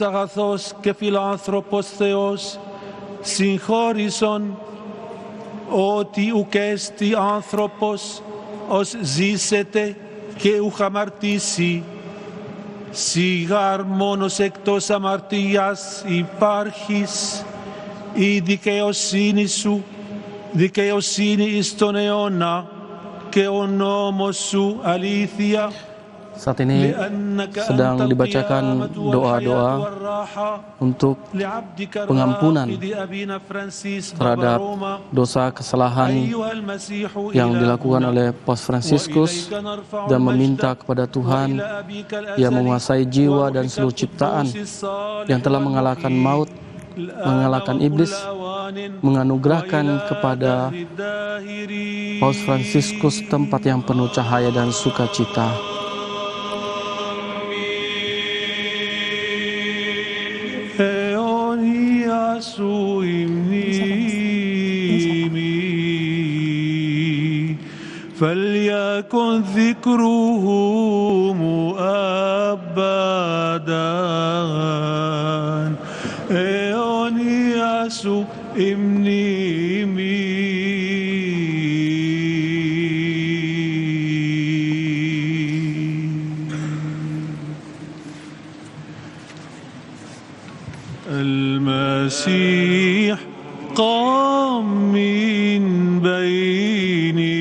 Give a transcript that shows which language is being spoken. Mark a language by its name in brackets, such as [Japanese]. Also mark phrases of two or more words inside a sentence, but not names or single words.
[Greek] αγαθός και φιλάνθρωπος Θεός, συγχώρησον ότι ουκ έστι άνθρωπος ως ζήσετε και ουκ αμαρτήσει, σιγάρ μόνος εκτός αμαρτίας υπάρχεις, η δικαιοσύνη σου, δικαιοσύνη εις τον αιώνα και ο νόμος σου αλήθεια. [Indonesian] Saat ini sedang dibacakan doa-doa untuk pengampunan terhadap dosa kesalahan yang dilakukan oleh Paus Fransiskus dan meminta kepada Tuhan yang menguasai jiwa dan seluruh ciptaan yang telah mengalahkan maut, mengalahkan iblis, menganugerahkan kepada Paus Fransiskus tempat yang penuh cahaya dan sukacita. [Greek] Σου η μνήμη, [Arabic] فليكن ذكره أبدا [Greek] αιώνια σου η μνήμη. [Arabic] المسيح قام من بين